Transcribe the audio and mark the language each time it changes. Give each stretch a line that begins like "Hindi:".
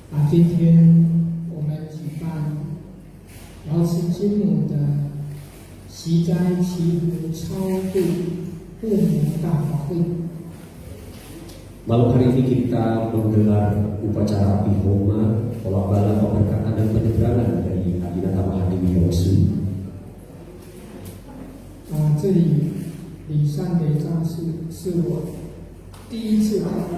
Chinese: 今天我们举办瑶池金母的习斋祈福超度护摩大法会。
Indonesian: Malam hari ini kita menggelar upacara Ihoma, tolak bala pemberkatan dan penyeberangan dari Adinata Mahadewi Yausu.
Chinese: 这里礼善雷藏寺是我第一次来。